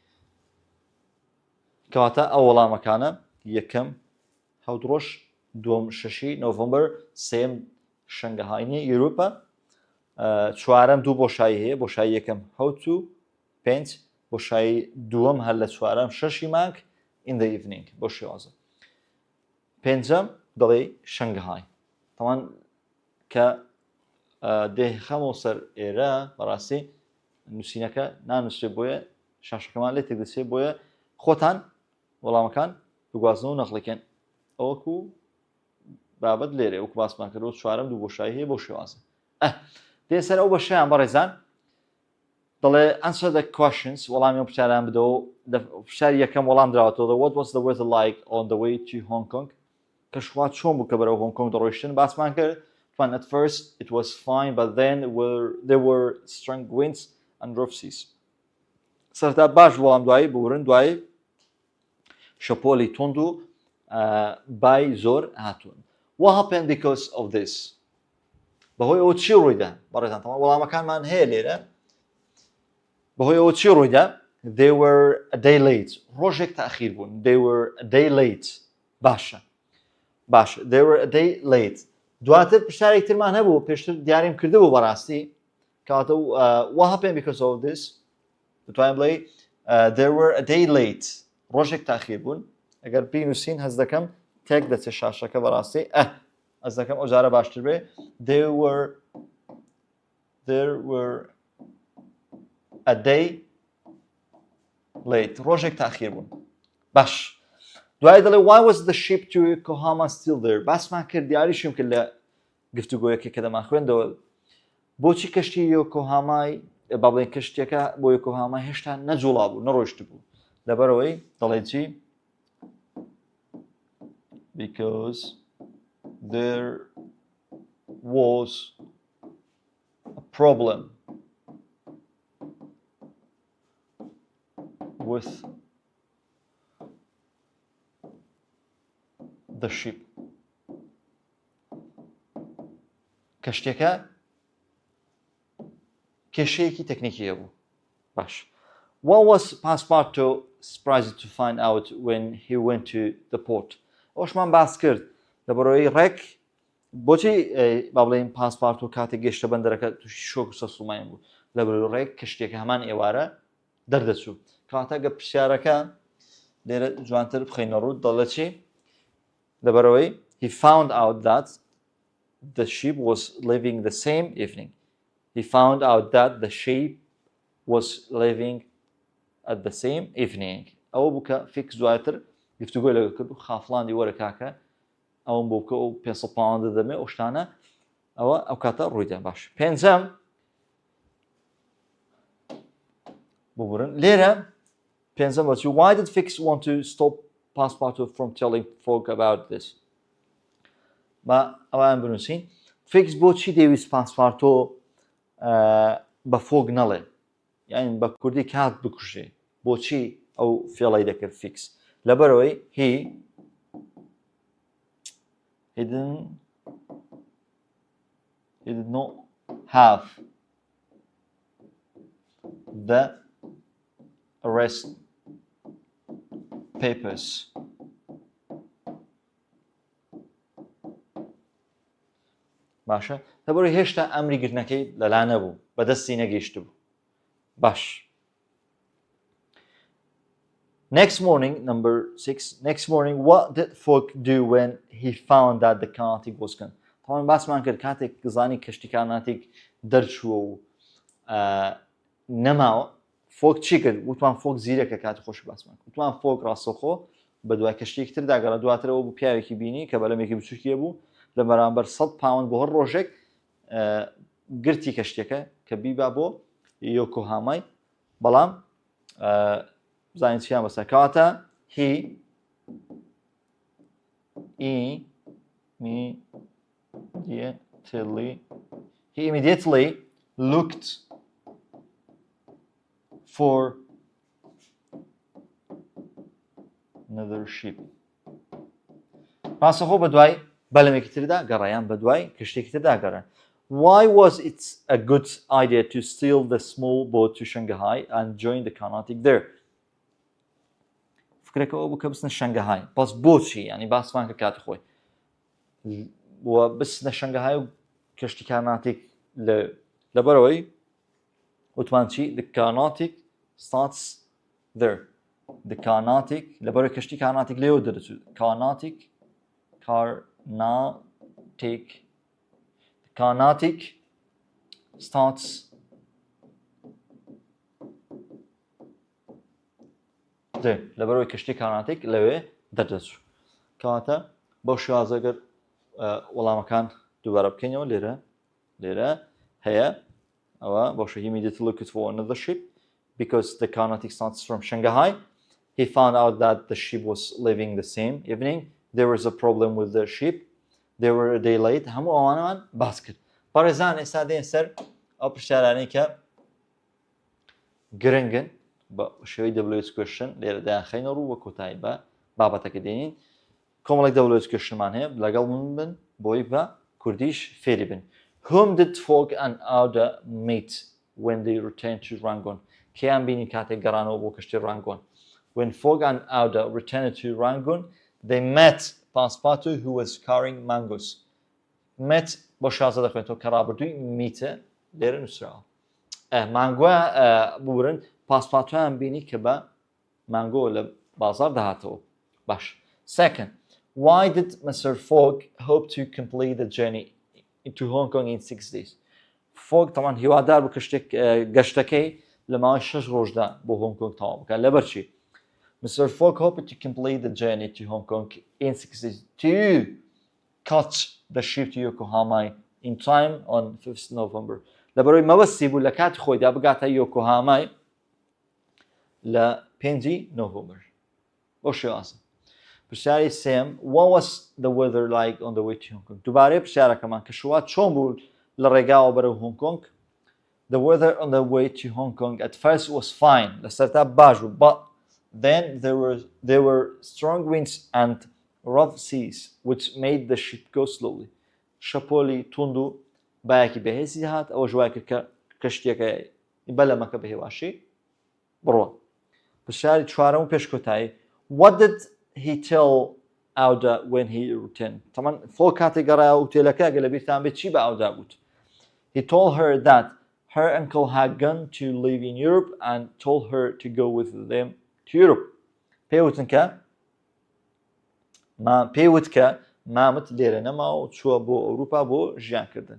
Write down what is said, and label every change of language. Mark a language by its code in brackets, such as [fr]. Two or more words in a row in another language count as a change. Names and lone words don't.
[ckb] کەواتە ئەو وەڵامەکانە یەکەم حەوت ڕۆژ دووەم 6 نۆڤەمبەر سێم شەنگەهاینی یوروپە چوارەم دوو بۆشایی هەیە بۆشایی یەکەم حەوت و 5 بۆشایی دووەم هەر لە چوارەم 6 مانگ [en] in the evening [ckb] بۆ شێوازە پێنجەم دەڵێ شەنگەهای تەمان کە دێخەمەوە سەر ئێرە بەڕاستی نووسینەکە نانووسێت بۆیە شاشەکەمان لێ تێدەچێت بۆیە خۆتان وەڵامەکان بگوازنەوە نەخڵێکێن ئەوەکو بابەت لێرە وەکو باسمان کردەوە چوارەم دوو بۆشایی هەیە بۆ شێوازە دێ سەر ئەو بەشیان بەڕێزان دەڵێ [en] answer the questions [ckb] وەڵامی پرسیاران بدەوە پرسیاری یەکەم وەڵام درراوەتەوە [en] what was the weather like on the way to Hong Kong [ckb] کەشوا چۆن بوو کە بەرەو هۆنگ کۆنگ دەڕۆیشتن باسمان کرد [en] at first it was fine but then there were strong winds and rough seas سەرتا [ckb] باش وەڵام دوایی بورن دوایی شەپۆلی تۆند و بای زۆر هاتوون [en] what happened because of this [ckb] بەهۆی ئەوە چی ڕوویدا بەڕێزان تەواو وەڵامەکانمان هەیە لێرە بەهۆی ئەوە چی ڕوویدا [en] they were a day late [ckb] ڕۆژێک تاخیر بوون [en] they were a day late [ckb] باشە [en] they were a day late [ckb] دواتر پرسیارێک ترمان هەبوو پێشتر دیاریم کردبوو بەڕاستی کەواتە [en] what happened because of this [ckb] دەتوانین بڵێ [en] there were a day late [ckb] ڕۆژێک تاخیر بوون ئەگەر بینووسین هەز دەکەم تێک دەچێت شاشەکە بەڕاستی هەز دەکەم ئەو جارە باشتر بێ there [en] were a day late [ckb] ڕۆژێک تاخیر بوون باش دوای دەڵێ [en] why was [ckb] the ship to Yokohama still there باسمان کرد دیاریشم کرد لە گفتوگۆیەکە کە دەمان خوێندەوە بۆچی کەشتی یۆکۆهامای با بڵێن کەشتێکە بۆ یۆکۆهاما هێشتا نەجوڵا بوو نەڕۆیشت بوو لەبەرەوەی دەڵێ چی [en] because there was a problem with the ship [ckb] کەشتێکە کێشەیەکی تەکنیکی هەبوو باش [en] what was Passepartout surprised to find out when he went to the port [ckb] ئەوشمان باس کرد لەبەرەوەی ڕێک بۆچی با بڵێن پاسپارتۆ کاتێک گەشتە بەندەرەکە تووشی شۆک و سەسوڵمایان بوو لەبەرەوەی ڕێک کەشتێکە هەمان ئێوارە دەردەچوو کاتە گە پرسیارەکە لێرە جوانتر بخەینە ڕوو دەڵێ چی لەبەرەوەی [en] he found out that the ship was leaving the same evening he found out that the ship was leaving at the same evening [ckb] ئەوە بوو کە فیکس دواتر گفتوگۆی لەگە کرد و خافڵاندی وەرە کاکە ئەوم بۆ بکە و 500 پاوەندە دەمێ ئەو شتانە ئەو کاتە ڕوویدا باش پێنجەم ببورن لێرە پێنجەم بەچی [en] why did Fix want to stop Passepartout from telling folk about this [ckb] با ئەوان بنووسین فیکس بۆچی دەویست پاسپارتۆ بە فۆک نەڵێ یعنی بە کوردی کات بکوژێ بۆچی ئەو فێڵی دەکرد فیکس لەبەرەوەی [en] he did not have the arrest papers. [ckb] باشە لەبەرەوەی هێشتا ئەمری گرتنەکەی لەلا نەبوو بەدەستی نەگەیشت بوو باش. [en] Next morning, number 6, next morning, what did Fogg do when he found that the Carnatic was gone? [ckb] طبعا باسمان کرد کاتێک گزانی کەشتی کارناتیک دەرچووە و نەماوە فۆگ چی کرد؟ وتمان فۆگ زیرەکە کاتی خۆشی باسمان کرد. وتمان فۆگ ڕاستەوخۆ بە دوای کەشتێکی تر داگەڕا دواترەوە بوو پیاوێکی بینی کە بەلەمێکی بچووکیە بوو لە بەرامبەر 100 پاوند بۆ هەر ڕۆژێک گرتی کەشتێکە کە بیبا بۆ یۆکۆهامای بەڵام بزانین چیان بەسەر کەواتە [en] he immediately looked for another ship. [ckb] پاسەخۆ بە دوای بەلەمێکی تردا گەڕایان بە دوای کەشتێکی تردا گەڕان. [en] Why was it a good idea to steal the small boat to Shanghai and join the Carnatic there? [ckb] فکرەکەەوە بوو کە بچنە شەنگەهای بەس بۆچی ینی باسمان کە کاتی خۆی بچنە شەنگەهای و کەشتی کارناتیک لەبەرەوەی وتمان چی [en] the Carnatic starts there. [ckb] The Carnatic لەبەرەوەی کەشتی کارناتیک لێوە دەرەچوو [en] Carnatic starts [ckb] لەبەرەوەی کەشتی کارناتیک لەوێ دەردەچوو کەواتە بەو شێوازەگەر وەڵامەکان دووبارە بکەینەوە لێرە هەیە ئەوە بەشە [en] he immediately looked for another ship because the Carnatic starts from Shanghai. He found out that the ship was leaving the same evening. There was a problem with the ship. They were a day late. [ckb] هەموو ئەوانەمان باس کرد. پارێزان ئێستا دێن سەر ئەو پرسیارانەی کە گرنگن بە شێوەی [en] WH question [ckb] لێرە دایانخەینە ڕوو وە کۆتایی بە بابەتەکە دێنین کۆمەڵێک [en] WH questionمان [ckb] هەیە لەگەڵ من بن بۆی بە کوردیش فێری بن. [en] Whom did Fogg and Auda meet when they returned to Rangoon? [ckb] کێیان بینی کاتێک گەڕانەوە بۆ کەشتی Rangoon? [en] When Fogg and Auda returned to Rangoon, they met Passepartout who was carrying mangoes. [ckb] Met بۆ شازە دەخوێنێتەوە کە ڕابردووی میتە لێرە نووسراوە. مانگوە بورن پاسپارتۆیان بینی کە بە مانگۆ لە بازار دەهاتەوە. باش. [en] Second, why did Mr. Fogg hope to complete the journey to Hong Kong in 6 days? [ckb] Fogg طبعا هیوادار بوو گەشتەکەی لە ماوەی 6 ڕۆژدا بۆ هۆنگ کۆنگ تەواو بکات. لەبەرچی Mr. [en] Fogg hoped to complete the journey to Hong Kong in 6 days to catch the ship to Yokohama in time on 5th November. [ckb] لەبەرەوەی مەبەستی بوو لە کاتی خۆیدا بگاتە یۆکۆهامای لە 5 نۆڤەمبەر. بۆ شێوازە. پرسیاری سێم [en] what was the weather like on the way to Hong Kong? [ckb] دووبارەی پرسیارەکەمان کە شوات چۆن بوو لە ڕێگاوە بەرەو هۆنگ کۆنگ. [en] The weather on the way to Hong Kong at first was fine. [ckb] لە سەرتا باش بوو [en] but then there were strong winds and rough seas which made the ship go slowly. [ckb] شەپۆلی توند و بایەکی بەهێزی هات ئەوە ژوای کرد کە کەشتێکە بەلەمەکە بەهێواشی بڕوە. پرسیاری چوارەم و پێش کۆتایی [en] what did he tell Auda when he returned? [ckb] طبعا فۆگ کاتێک گەڕایە ئوتێلەکە گە لەبیرتان بێت چی بە ئاودا گوت. [en] He told her that her uncle had gone to live in Europe and told her to go with them to Europe. [ckb] پێوتن کە مامت لێرە نەماوە و چووە بۆ ئەوروپا بۆ ژیانکردن.